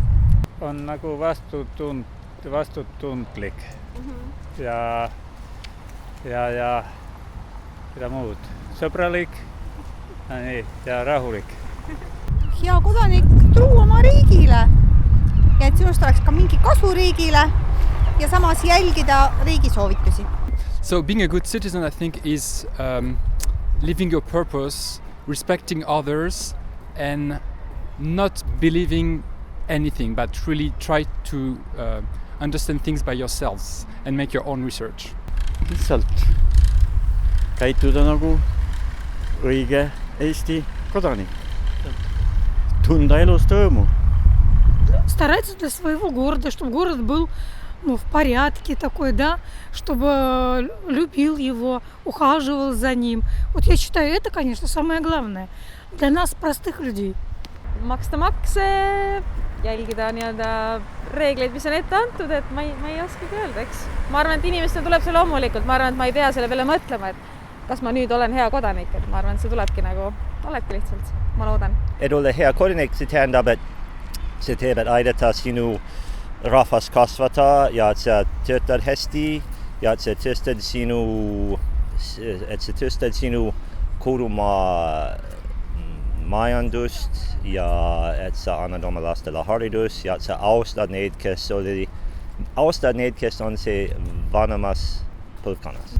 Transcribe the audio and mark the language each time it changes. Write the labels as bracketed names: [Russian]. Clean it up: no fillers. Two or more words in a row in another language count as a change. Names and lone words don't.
[Estonian] On nagu vastutundlik ja mida muud, sõbralik ja rahulik. Hea kodanik truu oma riigile ja et sinust oleks ka mingi kasu riigile ja samas jälgida riigi soovitusi. [English] So being a good citizen, I think, is living your purpose, respecting others and not believing anything, but really try to understand things by yourselves and make your own research. [Estonian] Lihtsalt käituda nagu õige Eesti kodanik. Tunda elust rõõmu. [Russian] Стараться для своего города, чтобы город был в порядке такой, да, чтобы любил его, ухаживал за ним. Вот я считаю, это, конечно, самое главное для нас, простых людей. [Estonian] Maksta makse, jälgida nii-öelda reegleid, mis on ette antud, et ma ei oskagi öelda, eks. Ma arvan, et inimestele tuleb see loomulikult. Ma arvan, et ma ei pea selle peale mõtlema, et kas ma nüüd olen hea kodanik, et ma arvan, et see tulebki lihtsalt, ma loodan. Et olla hea kodanik, see tähendab, et see teeb, et aidata sinu rahvas kasvata ja et sa töötad hästi ja et sa tõstad sinu kodumaa majandust ja et sa annad oma lastele haridus ja et sa austad neid, kes on see vanemas põlvkonnas.